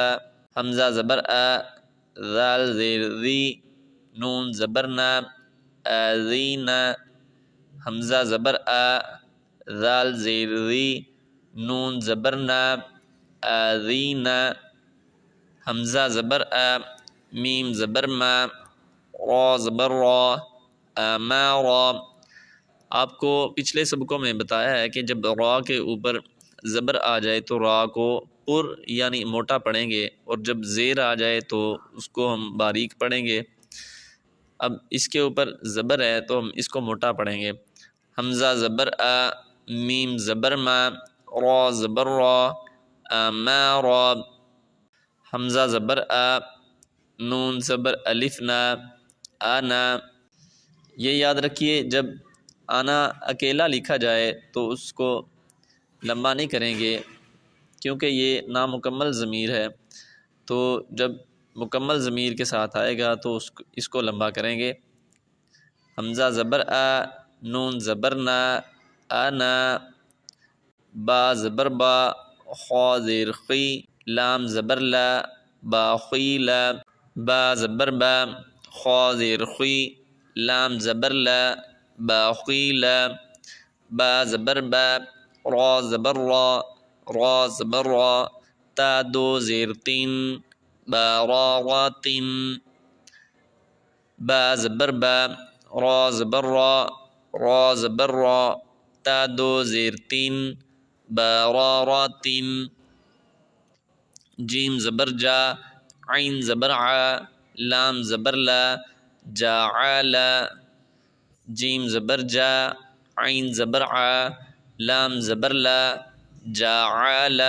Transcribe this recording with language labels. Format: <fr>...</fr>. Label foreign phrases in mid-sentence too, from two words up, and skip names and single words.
<ur>حمزہ زبر آ، ذال زیر ذی، نون زبر نا، آذینا۔ حمزہ زبر آ، ذال زیر ذی، نون زبر نا، آذینا۔ حمزہ زبر آ، میم زبر ما، را زبر را، آمارا۔ آپ کو پچھلے سبقوں میں بتایا ہے کہ جب را کے اوپر زبر آ جائے تو را کو پر یعنی موٹا پڑھیں گے، اور جب زیر آ جائے تو اس کو ہم باریک پڑھیں گے۔ اب اس کے اوپر زبر ہے تو ہم اس کو موٹا پڑھیں گے۔ حمزہ زبر آ، میم زبر ما، را زبر را، آمارا۔ حمزہ زبر آ، نون زبر الف نا، آنا۔ یہ یاد رکھیے، جب آنا اکیلا لکھا جائے تو اس کو لمبا نہیں کریں گے، کیونکہ یہ نامکمل ضمیر ہے۔ تو جب مکمل ضمیر کے ساتھ آئے گا تو اس کو لمبا کریں گے۔ حمزہ زبر آ، نون زبر نا، آنا۔ با زبر با، خا زیر خی، لام زبر لا، باخیلا۔ با زبر با، خا زیر خی، لام زبر لا، باخیلا۔ با زبر با، را زبر را، را زبر را، تا دو زیر تین، باراراتن۔ با زبر با، را زبر را، را زبر را، تا دو زیر تین، باراراتن۔ جیم زبر جا، عین زبر ع، لام زبر لا، جاعلا۔ جیم زبر جا، عین زبر ع، لام زبر لا، جاعلا۔</ur>